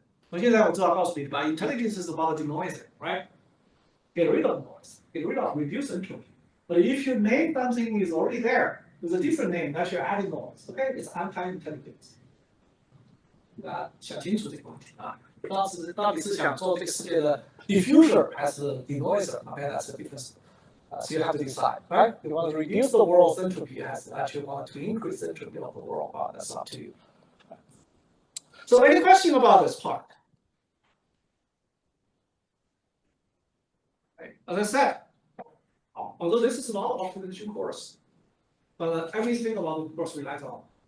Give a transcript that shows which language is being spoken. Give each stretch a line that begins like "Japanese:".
Chinese: 我现在我知道告诉你吧
English: ，intelligence is about denoising, right? Get rid of noise, get rid of reduce entropy. But if your name something is already there with a different name that you're adding noise, okay, it's anti-intelligence.
Chinese: 想清楚这个问题啊。到底是想做这个世界的 diffuser 还是 denoiser?
English: Okay, that's the difference. So you have to decide, right? You want to reduce the world's entropy, as actually want to increase the entropy of the world. That's up to you. So any question about this part? As I said, although this is not an optimization course, but everything about the course relies on.